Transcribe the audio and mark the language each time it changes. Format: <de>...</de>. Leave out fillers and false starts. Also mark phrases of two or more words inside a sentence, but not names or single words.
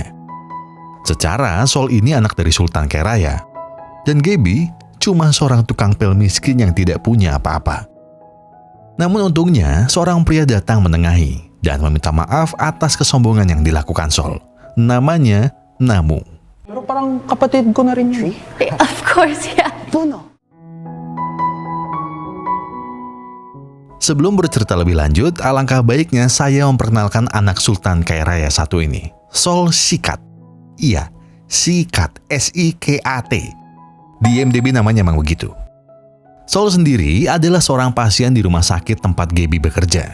<id>Secara Sol ini anak dari Sultan Kaya Raya, dan Gabi cuma seorang tukang pel miskin yang tidak punya apa-apa. Namun untungnya seorang pria datang menengahi dan meminta maaf atas kesombongan yang dilakukan Sol. Namanya Namu.</id> <tl>Pero parang kapatid ko na rin yun.</tl> <en>Of course, yeah.</en> <id>Sebelum bercerita lebih lanjut, alangkah baiknya saya memperkenalkan anak Sultan Kaya Raya satu ini, Sol Sikat. Iya, Sikat, S-I-K-A-T. Di IMDb namanya memang begitu. Sol sendiri adalah seorang pasien di rumah sakit tempat Gabi bekerja.</id>